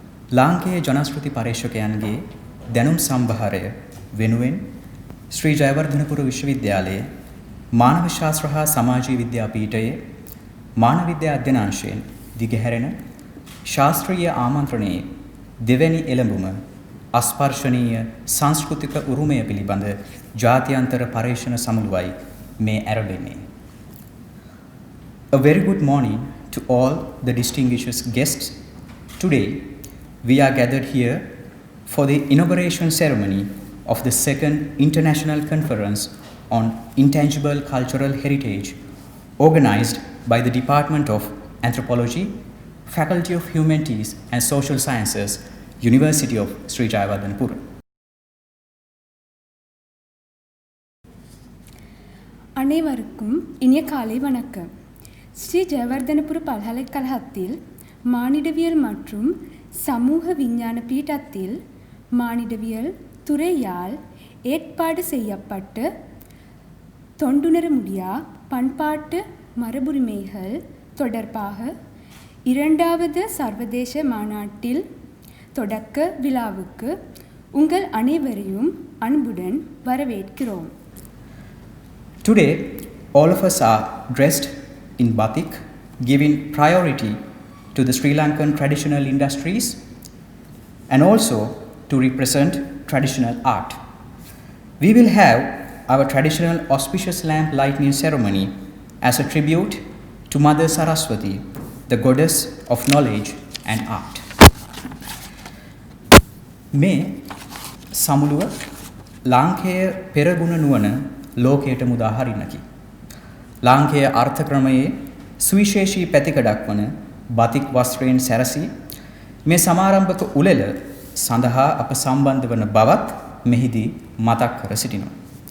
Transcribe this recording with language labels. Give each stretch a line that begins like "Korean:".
Sinhala: ලාංකේය ජනශ්‍රුති පරිශ්‍රකයන්ගේ දැනුම් සම්භාරය වෙනුවෙන් ශ්‍රී ජයවර්ධනපුර විශ්වවිද්‍යාලයේ මානව ශාස්ත්‍ර හා සමාජීය විද්‍යා පීඨයේ මානව විද්‍යා අධ්‍යනාංශයෙන් දිගහැරෙන ශාස්ත්‍රීය ආමන්ත්‍රණයේ දෙවැනි එළඹුම අස්පර්ශනීය සංස්කෘතික උරුමය පිළිබඳ ජාත්‍යන්තර පරීක්ෂණ සමුළුවයි මේ ඇරඹෙන්නේ.
English: A very good morning to all the distinguished guests. Today we are gathered here for the inauguration ceremony of the second International Conference on Intangible Cultural Heritage organized by the Department of Anthropology, Faculty of Humanities and Social Sciences, University of Sri Jayawardhanapura.
Tamil: அனைவருக்கும் இனிய காலை வணக்கம். ஸ்ரீ ஜெயவர்தனபுர பல்கலைக்கழகத்தில் மானிடவியல் மற்றும் சமூக விஞ்ஞான பீடத்தில் மானிடவியல் துறையால் ஏற்பாடு செய்யப்பட்ட தொண்டுணர முடியா பண்பாட்டு மரபுரிமைகள் தொடர்பாக இரண்டாவது சர்வதேச மாநாட்டில் தொடக்க விழாவுக்கு உங்கள் அனைவரையும் அன்புடன் வரவேற்கிறோம்.
English: Today, all of us are dressed in batik, giving priority to the Sri Lankan traditional industries and also to represent traditional art. We will have our traditional auspicious lamp lighting ceremony as a tribute to Mother Saraswati, the goddess of knowledge and art.
Sinhala: මේ සමුළුව ලාංකේය පෙරගුණ නුවණ ලෝකයට මුදා හරින්නකි. ලාංකේය අර්ථ ක්‍රමයේ සුවිශේෂී පැතිකඩක් වන බතික් වස්ත්‍රයෙන් සැරසී මේ සමාරම්භක උළෙල සඳහා අප සම්බන්ධ වන බවත් මෙහිදී මතක් කර සිටිනවා.